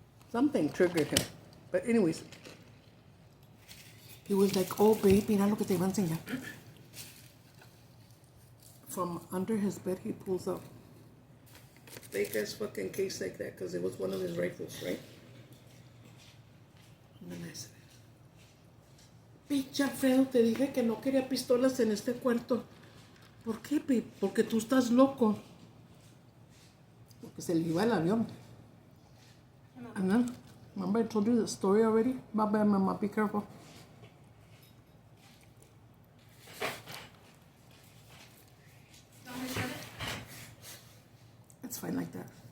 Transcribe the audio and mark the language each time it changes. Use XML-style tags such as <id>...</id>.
<en>Something triggered him. But anyways, he was like, oh, babe,</en> <es>mira lo que te iba a enseñar.</es> <en>From under his bed, he pulls up big ass fucking case like that because it was one of his rifles, right? And then I said,</en> <es>pinche Alfredo, te dije que no quería pistolas en este cuarto. ¿Por qué, babe? Porque tú estás loco. Porque se le iba el avión.</es> <en>And then, remember I told you the story already? Bye-bye, mama, be careful. It's fine like that.</en>